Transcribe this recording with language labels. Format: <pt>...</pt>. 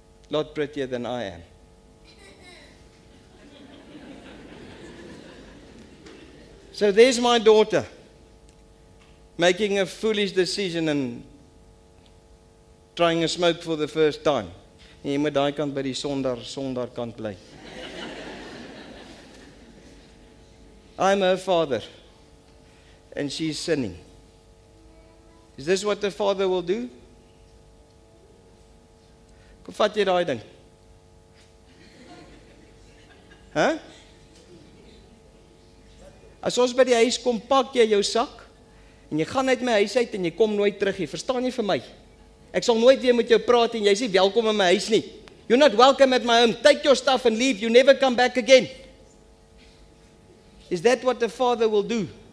<en>A lot prettier than I am. So there's my daughter making a foolish decision and trying a smoke for the first time.</en> <af>En jy moet daai kant by die sonder kant bly.</af> <en>I'm her father and she's sinning. Is this what the father will do?</en> <af>Kom vat jy daai ding. Huh? As ons by die huis kom, pak jy jou sak en jy gaan uit my huis uit en jy kom nooit terug nie. Verstaan jy vir my? Ek sal nooit weer met jou praat en jy sê welkom in my huis nie.</af> <en>You're not welcome at my home. Take your stuff and leave. You never come back again. Is that what the father will do?</en>